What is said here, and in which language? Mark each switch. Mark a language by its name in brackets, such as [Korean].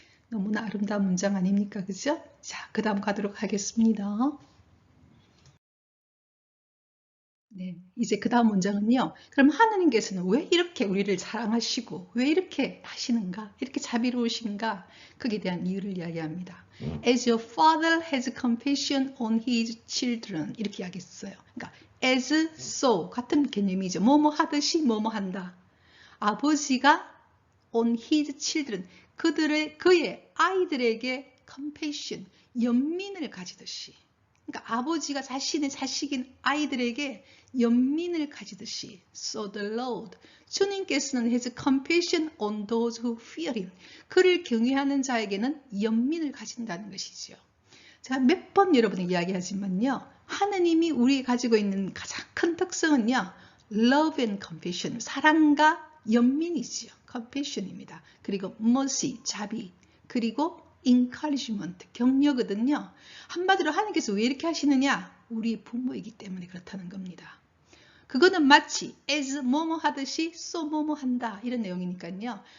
[Korean] 너무나 아름다운 문장 아닙니까? 그죠? 자, 그 다음 가도록 하겠습니다. 네, 이제 그 다음 문장은요. 그럼 하느님께서는 왜 이렇게 우리를 사랑하시고 왜 이렇게 하시는가? 이렇게 자비로우신가? 그에 대한 이유를 이야기합니다. [English] As your father has compassion on his children [Korean] 이렇게 이야기했어요. 그러니까 as so 같은 개념이죠. 뭐뭐 하듯이 뭐뭐 한다. 아버지가 [English] on his children [Korean] 그의 아이들에게 compassion 연민을 가지듯이 그러니까 아버지가 자신의 자식인 아이들에게 연민을 가지듯이 [English] so the Lord [Korean] 주님께서는 [English] has compassion on those who fear him [Korean] 그를 경외하는 자에게는 연민을 가진다는 것이죠. 제가 몇 번 여러분에게 이야기하지만요. 하느님이 우리 가지고 있는 가장 큰 특성은요. [English] love and compassion [Korean] 사랑과 연민이지요. compassion입니다. 그리고 mercy 자비 그리고 encouragement, 격려거든요. 한마디로 하나님께서 왜 이렇게 하시느냐? 우리 부모이기 때문에 그렇다는 겁니다. 그거는 마치 as 뭐뭐 하듯이 so 뭐뭐 한다 이런 내용이니까요.